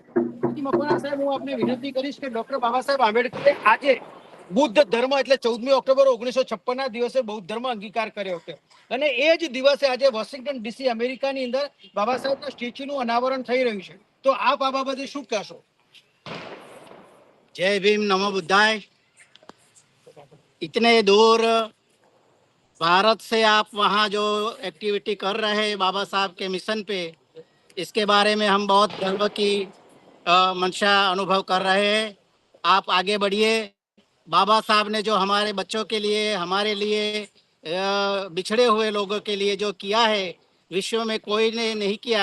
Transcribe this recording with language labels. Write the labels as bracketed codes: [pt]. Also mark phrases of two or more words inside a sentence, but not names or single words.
[gu] કેજી મકવાણા સાહેબ, હું આપને વિનંતી કરીશ કે ડોક્ટર બાબા સાહેબ આંબેડકરે આજે બુદ્ધ ધર્મ એટલે 14મી ઓક્ટોબર 1956 ના દિવસે બૌદ્ધ ધર્મ અંગીકાર કર્યો હતો અને એ જ દિવસે આજે વોશિંગ્ટન ડીસી અમેરિકાની અંદર બાબા સાહેબના સ્ટેચ્યુનું અનાવરણ થઈ રહ્યું છે. તો આપ આ બાબતે શું કહેશો? [hi] जय भीम नमो बुद्धाय। इतने दूर भारत से आप वहाँ जो एक्टिविटी कर रहे हैं बाबा साहब के मिशन पे, इसके बारे में हम बहुत गर्व की मंशा अनुभव कर रहे हैं। आप आगे बढ़िए। बाबा साहब ने जो हमारे बच्चों के लिए, हमारे लिए, बिछड़े हुए लोगों के लिए जो किया है, विश्व में कोई ने नहीं किया।